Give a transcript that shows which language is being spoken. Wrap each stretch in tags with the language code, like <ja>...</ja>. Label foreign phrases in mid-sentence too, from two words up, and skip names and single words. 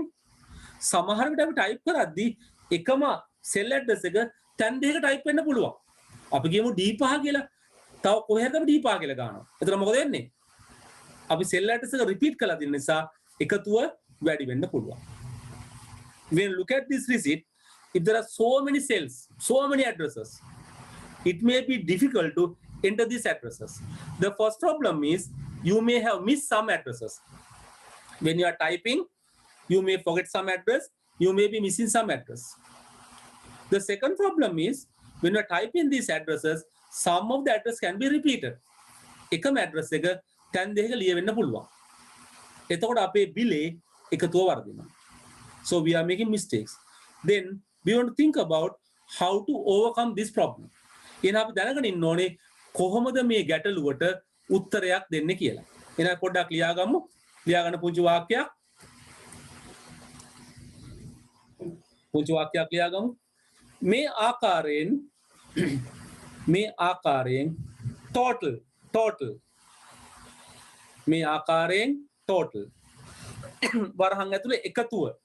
<si>සමහර විට අපි ටයිප් කරද්දී එකම</si> <en>cell address</en> <si>එක තැන් දෙකක ටයිප් වෙන්න පුළුවන්. අපි කියමු D5 කියලා. තව කොහෙද අපි D5 කියලා ගන්නවා. එතන මොකද වෙන්නේ? අපි</si> <en>cell address</en> <si>එක repeat කරලා දෙන නිසා එකතුව වැඩි වෙන්න පුළුවන්.</si> <en>When look at this receipt, if there are so many cells, so many addresses, it may be difficult to enter these addresses. The first problem is you may have missed some addresses. When you are typing, you may forget some address, you may be missing some address. The second problem is when you are typing these addresses, some of the address can be repeated.</en> <si>එකම address එක තැන් දෙකක ලියවෙන්න පුළුවන්. එතකොට අපේ බිලේ එකතුව වර්ධිනවා.</si> <en>So we are making mistakes. Then we want to think about how to overcome this problem.</en> <si>එහෙනම් අපි දැනගෙන ඉන්න ඕනේ කොහොමද මේ ගැටලුවට උත්තරයක් දෙන්නේ කියලා. එහෙනම් පොඩ්ඩක් ලියාගමු. ලියාගන්න පුංචි වාක්‍යයක්. පුංචි වාක්‍යයක් ලියාගමු. මේ ආකාරයෙන් total මේ ආකාරයෙන් total වරහන් ඇතුලේ එකතුව</si>